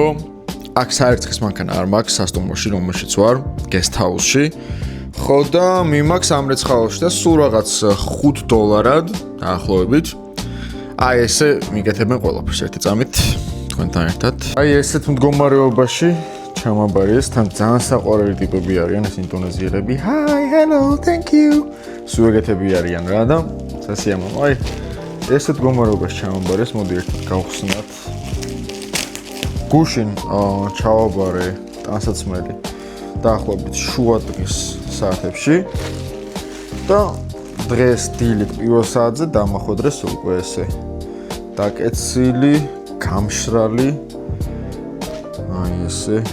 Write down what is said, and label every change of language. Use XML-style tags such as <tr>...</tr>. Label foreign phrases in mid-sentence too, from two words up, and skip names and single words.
<ka>აქ საერცხის მანქანა არ მაქვს სასტუმროში, რომელშიც ვარ,</ka> <en>guest house-ში.</en> <ka>ხო და მიმაქვს ამრეცხაოში და სულ რაღაც $5 დაახლოებით. აი ესე მიგეთებენ ყველაფერს ერთი წამით თქვენთან ერთად. აი ესეთ მდგომარეობაში ჩამაბარიეს, თან ძალიან საყვარელი ტიპები არიან ეს ინდონეზიელები.</ka> <en>Hi, hello, thank you.</en> <ka>სულ ეგეთები არიან რა და სასიამოვნო. აი ესეთ მდგომარეობაში ჩამაბარეს, მოდი ერთად გავხსნათ. გუშინ ჩავაბარე ტანსაცმელი დაახლოებით შუა დღის საათებში და დღეს დილით პირველ საათზე დამახვედრეს უკვე ესე დაკეცილი, გამშრალი, აი ესე</ka>